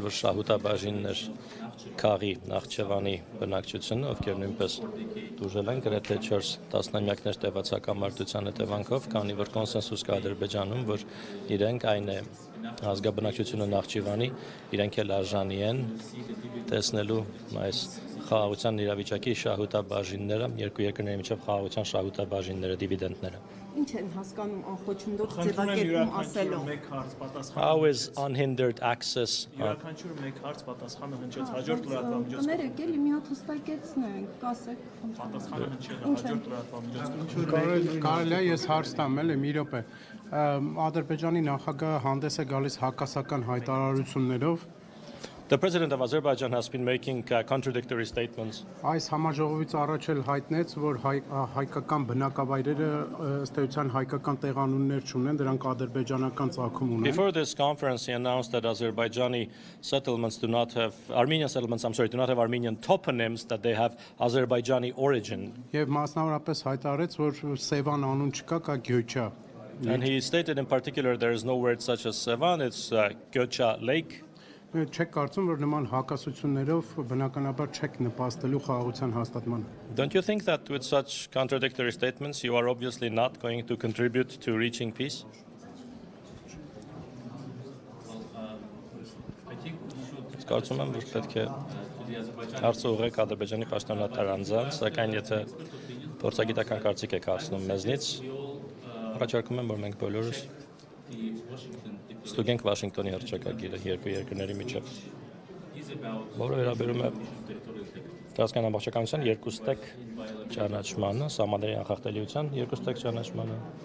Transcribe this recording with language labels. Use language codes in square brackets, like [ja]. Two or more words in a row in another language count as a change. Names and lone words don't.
[hy] որ շահութաբաժիններ Քաղի Նախիջևանի բնակչությունը, ովքեր նույնպես դուժել են գրեթե 4 տասնամյակներ տևացական մարտության հետևանքով, քանի որ կոնսենսուս կա Ադրբեջանում, որ իրենք այն է ազգաբնակչությունը Նախիջևանի, իրենք էլ արժանի են տեսնելու այս խաղաղության իրավիճակի շահութաբաժինները, երկու երկրների միջև խաղաղության շահութաբաժինները, դիվիդենդները։ Ինչ են հասկանում անխոչնդոտ ձևակերպում ասելով։ [en] How is unhindered access [hy] Յուրաքանչյուր մեկ հարց պատասխանը հնչեց հաջորդ լրատվամիջոցով։ Կներեք, էլի մի հատ հստակեցնենք, կասեք։ Պատասխանը հնչել է հաջորդ լրատվամիջոցով։ Կարելի է ես հարց տամ, էլի մի րոպե։ Ադրբեջանի նախագահը հանդես է գալիս հակասական հայտարարություններով։ [en] The president of Azerbaijan has been making contradictory statements. [hy] Այս համաժողովից առաջ էլ հայտնեց, որ հայկական բնակավայրերը ըստ էության հայկական տեղանուններ չունեն, դրանք ադրբեջանական ծագում ունեն։ [en] Before this conference, he announced that Azerbaijani settlements do not have Armenian settlements. Do not have Armenian toponyms; that they have Azerbaijani origin. [hy] Եվ մասնավորապես հայտարարեց, որ Սևան անուն չկա, կա Գյոչա։ [en] And he stated in particular there is no word such as Sevan; it's Gyocha Lake. [hy] Չեք կարծում, որ նման հակասություններով բնականաբար չեք նպաստելու խաղաղության հաստատման։ [en] Don't you think that with such contradictory statements you are obviously not going to contribute to reaching peace? [hy] Կարծում եմ, որ պետք է հարցը ուղղեք Ադրբեջանի պաշտոնատար անձանց, սակայն եթե փորձագիտական կարծիք եք հարցնում մեզնից, առաջարկում եմ, որ մենք բոլորս ստուգենք Վաշինգտոնի հռչակագիրը երկու երկրների միջև, որը վերաբերում է տարածքային ամբողջականության երկուստեք ճանաչմանը, սահմանների անխախտելիության երկուստեք ճանաչմանը։